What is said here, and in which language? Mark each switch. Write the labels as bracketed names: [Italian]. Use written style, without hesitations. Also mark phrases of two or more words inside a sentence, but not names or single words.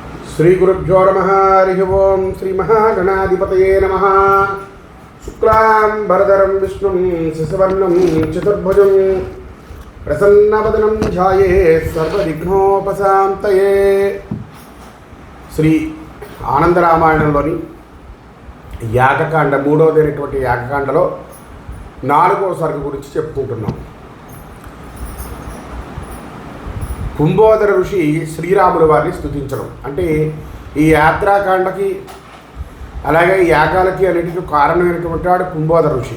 [Sanskrit] श्रीगुरुभ्यो नमः हरिः ओं श्रीमहागणाधिपतये नमः। शुक्लांबरधरं विष्णुं शशिवर्णं चतुर्भुजं प्रसन्नवदनं ध्यायेत् सर्वविघ्नोपशान्तये। [Telugu] శ్రీ ఆనందరామాయణంలోని యాగకాండ మూడవదైనటువంటి యాగకాండలో 4వ సర్గ గురించి చెప్పుకుంటున్నాం. కుంభోదర ఋషి శ్రీరాముల వారిని స్తుతించడం అంటే ఈ యాత్రాకాండకి అలాగే యాగాలకి అన్నిటికీ కారణమైనటువంటి వాడు కుంభోదర ఋషి.